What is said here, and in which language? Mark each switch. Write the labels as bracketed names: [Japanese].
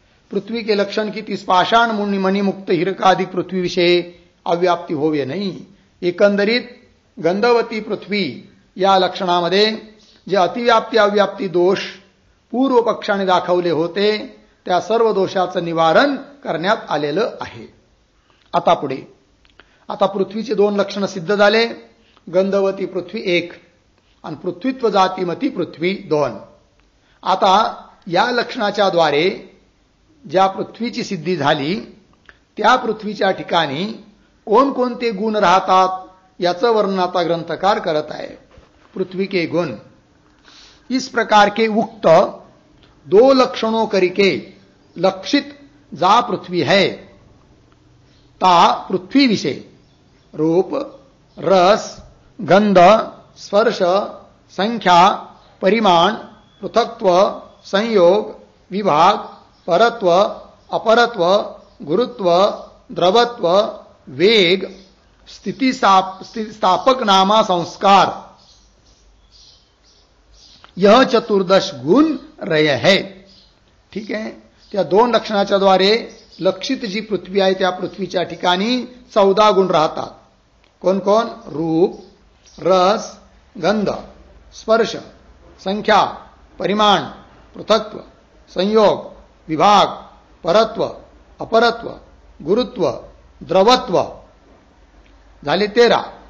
[Hindi] पृथ्वी के लक्षण की तीस पाषाण मणिमुक्त हिरकाधिक पृथ्वी विषय अव्याप्ती होवे नाही. [Marathi] एकंदरीत गंधवती पृथ्वी या लक्षणामध्ये जे अतिव्याप्ती अव्याप्ती दोष पूर्व पक्षाने दाखवले होते त्या सर्व दोषाचं निवारण करण्यात आलेलं आहे. आता पुढे, आता पृथ्वीचे दोन लक्षण सिद्ध झाले, गंधवती पृथ्वी एक आणि पृथ्वीत्व जातीमती पृथ्वी दोन. आता या लक्षणाच्या द्वारे ज्या पृथ्वीची सिद्धी झाली त्या पृथ्वीच्या ठिकाणी कोणकोणते गुण राहतात याचं वर्णन आता ग्रंथकार करत आहे. [Hindi] पृथ्वी के गुण इस प्रकार के उक्त दो लक्षणों करिके लक्षित जा पृथ्वी है, ता पृथ्वी विषय रूप रस गंध स्पर्श संख्या परिमाण पृथक्त्व संयोग विभाग परत्व अपरत्व गुरुत्व द्रवत्व वेग स्थितिस्थापक नामा संस्कार यह चतुर्दश गुण रय है. [Marathi] ठीक आहे, त्या दोन लक्षणाच्या द्वारे लक्षित जी पृथ्वी आहे त्या पृथ्वीच्या ठिकाणी 14 गुण राहतात. कोण कोण? रूप रस गंध स्पर्श संख्या परिमाण पृथक्त्व संयोग विभाग परत्व अपरत्व गुरुत्व द्रवत्व झाले 13.